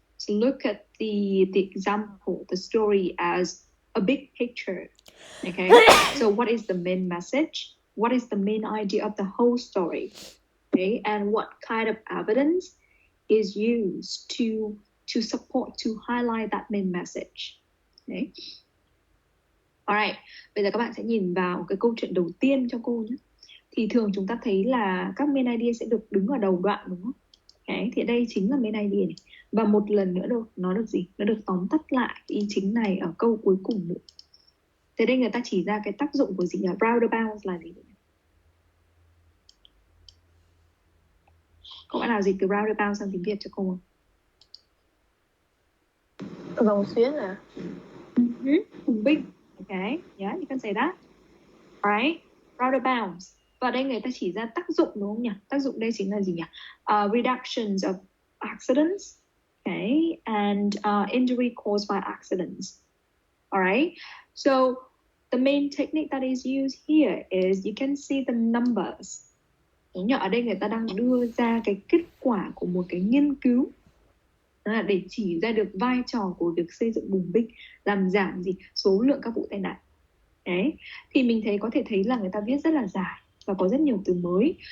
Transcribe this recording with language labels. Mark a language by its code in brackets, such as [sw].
[en] So look at the example, the story as a big picture. Okay, so what is the main message? What is the main idea of the whole story? Okay, and what kind of evidence is used to support, to highlight that main message? Okay. [vi] Alright, bây giờ các bạn sẽ nhìn vào cái câu chuyện đầu tiên cho cô nhé. Thì thường chúng ta thấy là các main idea sẽ được đứng ở đầu đoạn, đúng không? Okay, thì đây chính là main idea này. Và một lần nữa nó được gì? Nó được tóm tắt lại ý chính này ở câu cuối cùng nữa. Thế đây người ta chỉ ra cái tác dụng của gì là roundabouts là gì? Có bạn nào dịch từ roundabout sang tiếng Việt cho cô không? Vòng xuyến à? Bùng binh. [en] Okay, yeah, you can say that. Alright, roundabouts. [vi] Và đây người ta chỉ ra tác dụng, đúng không nhỉ? Tác dụng đây chính là gì nhỉ? [en] Reductions of accidents, okay, and injury caused by accidents. Alright, so the main technique that is used here is you can see the numbers. [vi] Đúng nhỉ? Ở đây người ta đang đưa ra cái kết quả của một cái nghiên cứu để chỉ ra được vai trò của việc xây dựng bùng binh, làm giảm số lượng các vụ tai nạn. Đấy, thì mình có thể thấy là người ta viết rất là dài và có rất nhiều từ mới.